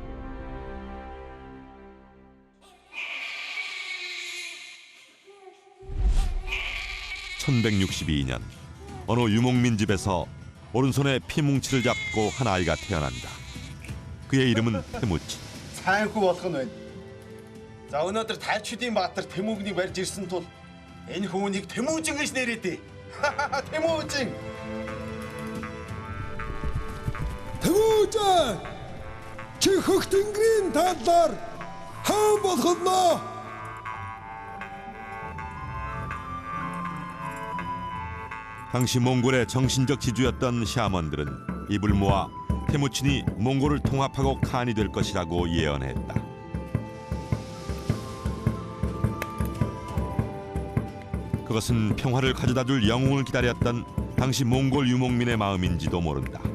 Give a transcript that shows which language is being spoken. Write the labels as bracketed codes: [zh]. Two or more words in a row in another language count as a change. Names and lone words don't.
[ko] (1162년) 어느 유목민 집에서 오른손에 피뭉치를 잡고 한 아이가 태어난다. 그의 이름은 태무친. [mn] Сайн хүү болох нь байна. За өнөөдөр Тайчдын баатар Тэмүүгнийг барьж ирсэн тул энэ хүүнийг Тэмүүжин гэж нэрээдээ. Тэмүүжин. Тэмүүжин! Чи хөх тэнгэрийн талаар хаан болох нь? [ko] 당시 몽골의 정신적 지주였던 샤먼들은 입을 모아 태무친이 몽골을 통합하고 칸이 될 것이라고 예언했다. 그것은 평화를 가져다줄 영웅을 기다렸던 당시 몽골 유목민의 마음인지도 모른다.